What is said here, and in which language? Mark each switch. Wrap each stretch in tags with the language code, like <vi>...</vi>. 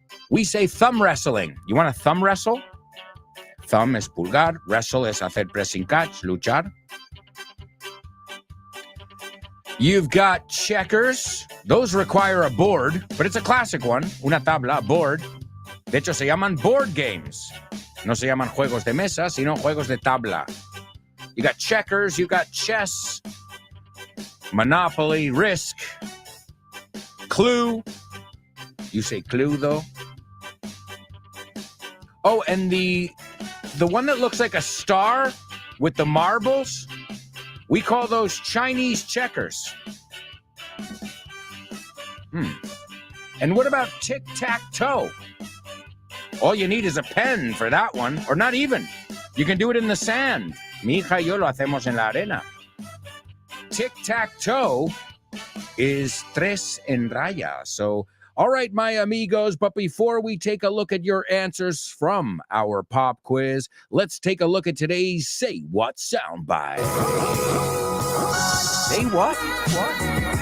<en>We say thumb wrestling. You want to thumb wrestle? Thumb</en> <es>es pulgar. Wrestle es hacer pressing catch, luchar.</es> <en>You've got checkers. Those require a board, but it's a classic one.</en> <es>Una tabla,</es> <en>a board.</en> <es>De hecho, se llaman board games. No se llaman juegos de mesa, sino juegos de tabla.</es> <en>You got checkers, you got chess, Monopoly, Risk, Clue. You say Clue, though. Oh, and the one that looks like a star with the marbles, we call those Chinese checkers. And what about tic-tac-toe? All you need is a pen for that one, or not even. You can do it in the sand.</en> <es>Mi hija y yo lo hacemos en la arena.</es> <en>Tic-tac-toe is</en> <es>tres en raya.</es> <en>So, all right, my amigos, but before we take a look at your answers from our pop quiz, let's take a look at today's Say What soundbite. Say what? What?</en>